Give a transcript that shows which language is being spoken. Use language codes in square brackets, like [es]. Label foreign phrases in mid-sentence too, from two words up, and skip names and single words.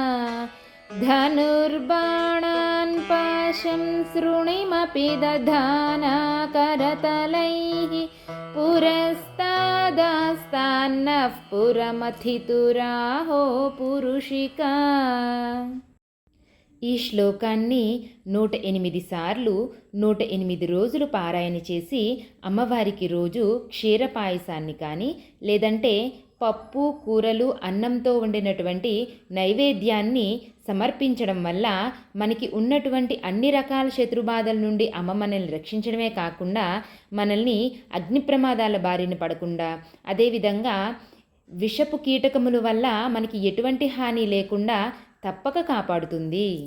[sa] धनुर्बाणान् पाशं सृणिमपि दधाना करतलैः पुरस्तादास्तान्नः पुरमथितुराहो पुरुषिका। [te] ఈ శ్లోకాన్ని 108 సార్లు 108 రోజులు పారాయణ చేసి అమ్మవారికి రోజు క్షీరపాయసాన్ని కానీ లేదంటే పప్పు కూరలు అన్నంతో వండినటువంటి నైవేద్యాన్ని సమర్పించడం వల్ల మనకి ఉన్నటువంటి అన్ని రకాల శత్రుబాధల నుండి అమ్మ మనల్ని రక్షించడమే కాకుండా మనల్ని అగ్ని ప్రమాదాల బారిన పడకుండా అదేవిధంగా విషపు కీటకముల వల్ల మనకి ఎటువంటి హాని లేకుండా తప్పక కాపాడుతుంది.